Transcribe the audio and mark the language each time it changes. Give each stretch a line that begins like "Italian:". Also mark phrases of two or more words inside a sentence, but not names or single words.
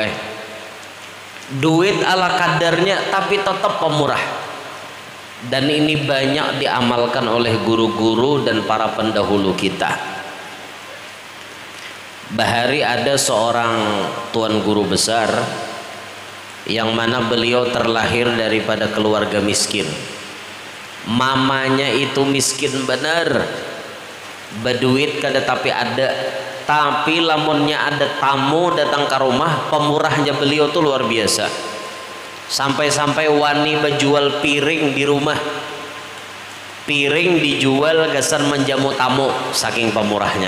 Indonesian: Duit ala kadarnya tapi tetap pemurah. Dan ini banyak diamalkan oleh guru-guru dan para pendahulu kita. Bahari ada seorang tuan guru besar yang mana beliau terlahir daripada keluarga miskin.
Banjar: Mamanya itu miskin benar, berduit kada tapi ada, tapi lamunnya ada tamu datang ke rumah, pemurahnya beliau tuh luar biasa. Sampai-sampai wani berjual piring di rumah, piring dijual gasan menjamu tamu, saking pemurahnya.